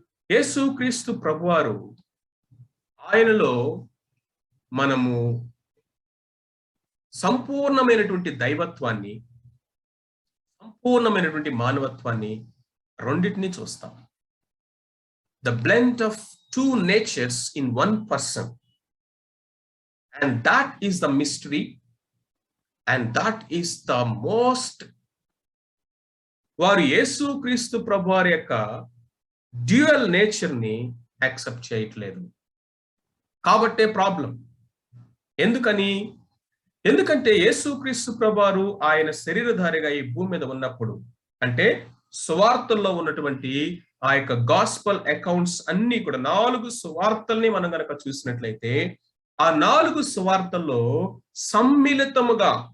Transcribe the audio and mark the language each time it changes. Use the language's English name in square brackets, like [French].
[Telugu] యేసుక్రీస్తు ప్రభువారు ఆయనలో మనము సంపూర్ణమైనటువంటి దైవత్వాన్ని, సంపూర్ణమైనటువంటి మానవత్వాన్ని రెండింటిని చూస్తాం. [English] The blend of two natures in one person, and that is the mystery, and that is the most. [Telugu] వారు యేసుక్రీస్తు ప్రభువారి యొక్క డ్యూయల్ నేచర్ ని యాక్సెప్ట్ చేయట్లేదు. కాబట్టే ప్రాబ్లం. ఎందుకంటే యేసుక్రీస్తు ప్రభువారు ఆయన శరీరధారిగా ఈ భూమి మీద ఉన్నప్పుడు, అంటే సువార్తల్లో ఉన్నటువంటి ఆ యొక్క గాస్పల్ అకౌంట్స్ అన్ని కూడా 4 సువార్తల్ని మనం గనక చూసినట్లయితే ఆ 4 సువార్తల్లో సమ్మిళితముగా